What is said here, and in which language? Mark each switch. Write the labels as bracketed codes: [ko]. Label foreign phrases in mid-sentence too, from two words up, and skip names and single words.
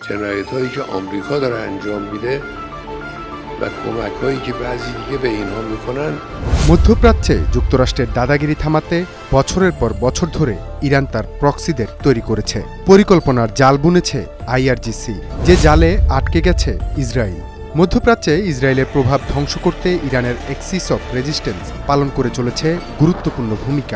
[fa] جنایت‌هایی که آمریکا داره انجام میده و کمک‌هایی که بعضی دیگه به اینها میکنن। [bn] মধ্যপ্রাচ্যে যুক্তরাষ্ট্রের দাদাগিরি থামাতে বছরের পর বছর ধরে ইরান তার প্রক্সিদের তৈরি করেছে, পরিকল্পনার জাল বুনেছে আইআরজিসি, যে জালে আটকে গেছে ইসরায়েল। মধ্যপ্রাচ্যে ইসরায়েলের প্রভাব ধ্বংস করতে ইরানের এক্সিস অফ রেজিস্ট্যান্স পালন করে চলেছে গুরুত্বপূর্ণ ভূমিকা।